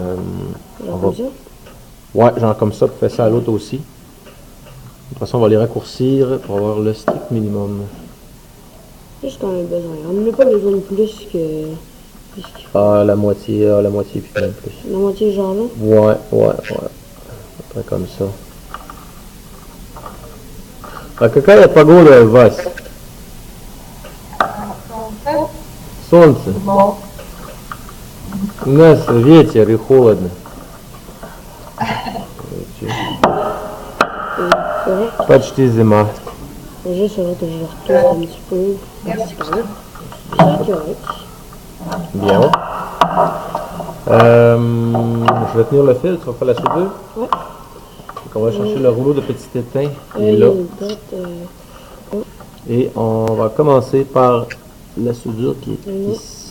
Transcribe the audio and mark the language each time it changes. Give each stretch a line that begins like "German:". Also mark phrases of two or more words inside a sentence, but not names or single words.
French: Ouais, genre comme ça, puis fais ça à l'autre aussi. De toute façon, on va les raccourcir pour avoir le strict minimum. Juste qu'on a besoin. On n'a pas besoin de plus que... Ah, la moitié puis même plus. La moitié genre là? Ouais. Après comme ça.
Russian: А какая погода у вас? Солнце. У нас ветер и холодно. Почти зима.
French: Juste là que je retourne un petit peu. C'est correct. Bien. Je vais tenir le fil, tu vas faire la soudure? Ouais. Donc on va chercher le rouleau de petit étain. Là. Et on va commencer par la soudure qui est ici.